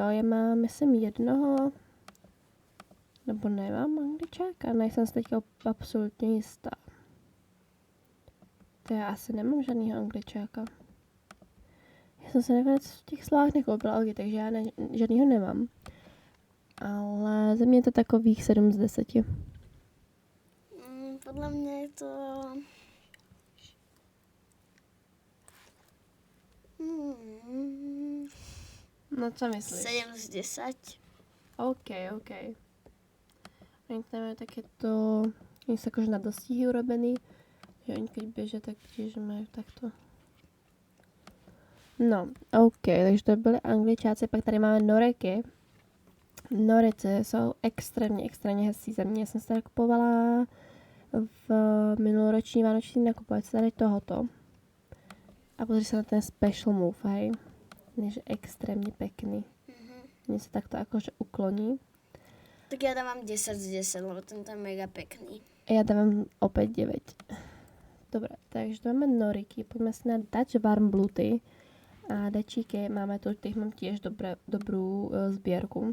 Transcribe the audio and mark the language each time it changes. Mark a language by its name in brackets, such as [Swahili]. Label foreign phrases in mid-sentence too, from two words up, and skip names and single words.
[Czech] Já mám, myslím, jednoho, nebo nemám Angličáka? Nejsem si teďka absolutně jistá. To já asi nemám žádnýho Angličáka. Já jsem se nakonec v těch slovách nekoupila Algy, takže já žádnýho nemám. Ale za mě je to takových 7 z 10. [Slovak] Podľa mňa je to... [Czech] No co myslíš? 7 z 10. OK. [Slovak] Oni tam majú takéto, oni sú akože na dostihy urobený, že oni keď bežia, tak tiež majú takto. No, [Czech] OK, takže to byly Angličáci, pak tady máme Noreky. Norece jsou extrémně hezcí za mě. Já jsem se tady kupovala v minuloroční vánoční nakupovačce tady tohoto. [Slovak] A pozri se na ten [English] special move, [Slovak] hej. Je extrémně pekný. Mne sa takto akože ukloní. Tak ja dávam 10 z 10, lebo tento je mega pekný. Ja dávam opäť 9. Dobre, takže tu máme noriky. Poďme si na Dutch Warm Blue Tea. A dečíke máme tu, tých mám tiež dobrú zbierku.